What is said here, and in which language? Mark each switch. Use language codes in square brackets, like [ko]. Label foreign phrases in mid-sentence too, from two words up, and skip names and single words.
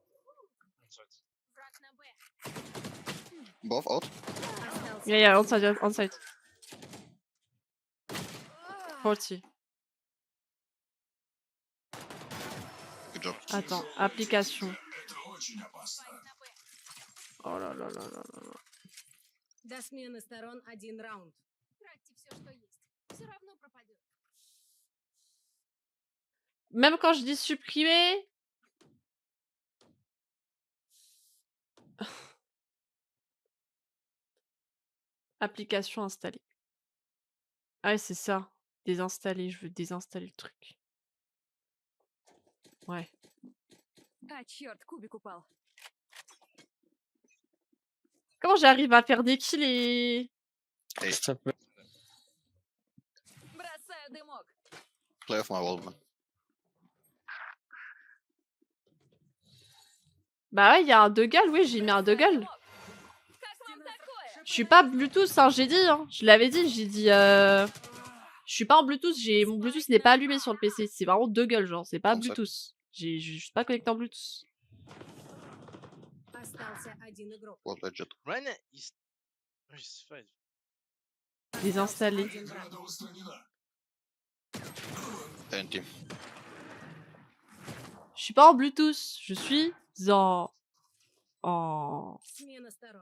[en] Both out. Yeah, yeah, onside, onside. 40. Good job. [fr] Attends, application. Oh là là là là là là. [ru] До смены сторон 1 раунд. Тратьте все, что есть. Все равно пропадет. [fr] Même quand je dis supprimer. Application installée. Ah ouais, c'est ça. Désinstaller, je veux désinstaller le truc. Ouais. [ru] А, черт, кубик упал. [fr] Comment j'arrive à faire des kills et... [en] Step A. [ru] Бросаю дымок. [en] Play off my wall, man. [fr] Bah ouais, il y a un Dougal, oui, j'ai mis un Dougal. [ru] Как вам такое? [fr] Je suis pas Bluetooth, hein, j'ai dit, hein. Je l'avais dit, j'ai dit... Je suis pas en Bluetooth, mon Bluetooth n'est pas allumé sur le PC. C'est vraiment Dougal, genre, c'est pas Comme ça. Bluetooth. Je suis pas connecté en Bluetooth. [ru] Остался 1 игрок. [en] What legit. Reyna is... He's fine. [fr] Désinstaller. [ru] 1 враг. TNT. [fr] Je suis pas en Bluetooth, je suis en [ru] Смена сторон.